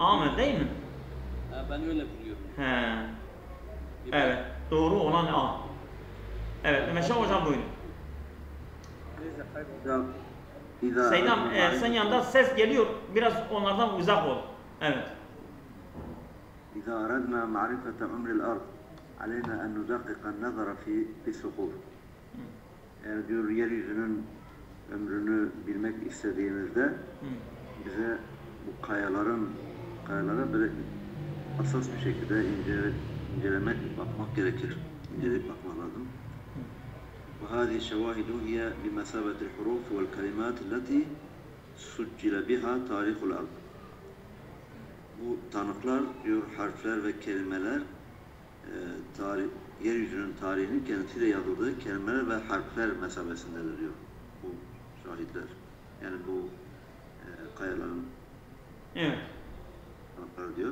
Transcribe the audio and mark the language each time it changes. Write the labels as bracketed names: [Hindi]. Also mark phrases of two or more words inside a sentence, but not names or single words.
[Turkish] A mı değil mi? Ben öyle biliyorum. He. Evet. Doğru olan A. Evet. Meşe hocam buyurun. neyse kayboldu. Seydam sen yanında ses geliyor. Biraz onlardan uzak ol. Evet. [Arabic] إذا أردنا معرفة أمر الأرض علينا أن ندقق النظر في الصخور. [Turkish] Yani diyor yeryüzünün ömrünü bilmek istediğimizde bize bu kayalara böyle hassas bir şekilde incelemek, bakmak gerekir. İnceleyip bakmak lazım. [Arabic] وهذه الشواهد هي بمثابة الحروف والكلمات التي سجل بها تاريخ الأرض. [Turkish] Bu tanıklar diyor harfler ve kelimeler yeryüzünün tarihinin kendisiyle yazıldığı kelimeler ve harfler mesabesindedir diyor bu şahitler. Yani bu kayaların tanıkları diyor.